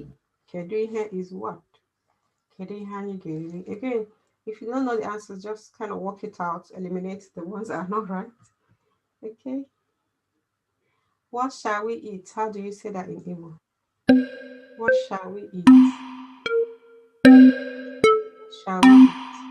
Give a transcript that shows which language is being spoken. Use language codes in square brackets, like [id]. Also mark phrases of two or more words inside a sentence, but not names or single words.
[ig] Kedu ihe [en] is what? [ig] Kedu ihe anyị ga-eri? [en] Again, if you don't know the answers, just kind of work it out, eliminate the ones that are not right. Okay. What shall we eat? How do you say that in Igbo? What shall we eat? Shall we eat?